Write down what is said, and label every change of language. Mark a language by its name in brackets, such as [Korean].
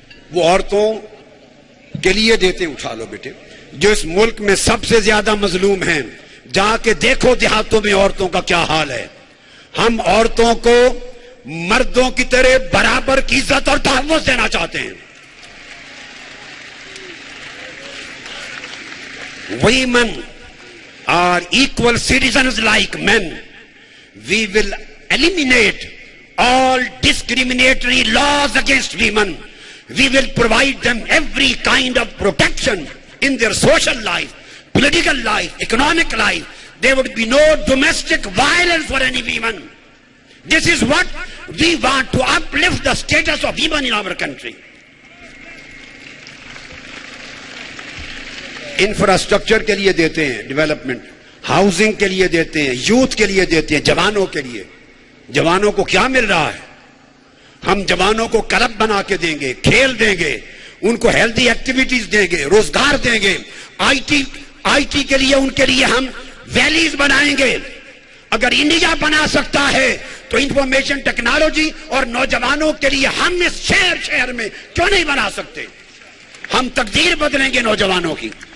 [Urdu] وہ عورتوں کے لیے دیتے ہیں۔ اٹھا لو بیٹے، جو اس ملک میں سب سے زیادہ مظلوم ہیں، جا کے دیکھو دیہاتوں میں عورتوں کا کیا حال ہے۔ ہم عورتوں کو مردوں کی طرح برابر کی عزت اور تحفظ دینا چاہتے ہیں۔ [English] Women are equal citizens like men. We will eliminate all discriminatory laws against women. We will provide them every kind of protection in their social life, political life, economic life. There would be no domestic violence for any women. This is what we want, to uplift the status of women in our country. [Urdu] Infrastructure کے لیے دیتے ہیں، development, housing کے لیے دیتے ہیں، youth کے لیے دیتے ہیں، جوانوں کے لیے۔ جوانوں کو کیا مل رہا ہے؟ ہم جوانوں کو کلب بنا کے دیں گے، کھیل دیں گے، ان کو ہیلتھی ایکٹیویٹیز دیں گے، روزگار دیں گے، آئی ٹی کے لیے ان کے لیے ہم ویلیز بنائیں گے۔ اگر انڈیا بنا سکتا ہے تو انفارمیشن ٹیکنالوجی اور نوجوانوں کے لیے ہم اس شہر میں کیوں نہیں بنا سکتے؟ ہم تقدیر بدلیں گے نوجوانوں کی۔